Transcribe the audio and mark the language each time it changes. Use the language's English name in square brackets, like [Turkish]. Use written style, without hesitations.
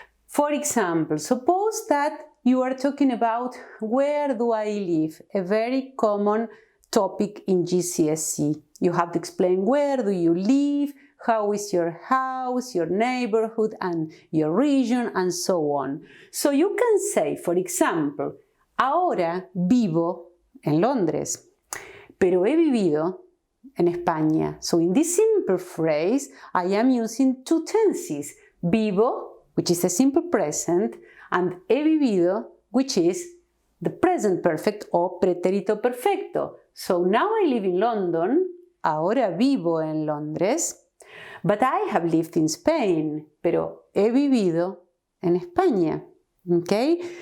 [English] For example, suppose that you are talking about where do I live, a very common topic in GCSE. You have to explain where do you live, how is your house, your neighborhood, and your region, and so on. So you can say, for example, [Spanish] ahora vivo en Londres, pero he vivido en España. [English] So in this simple phrase, I am using two tenses, vivo, which is a simple present, and he vivido, which is the present perfect or pretérito perfecto. So now I live in London, [Spanish] ahora vivo en Londres, [English] but I have lived in Spain, [Spanish] pero he vivido en España. [English] Okay?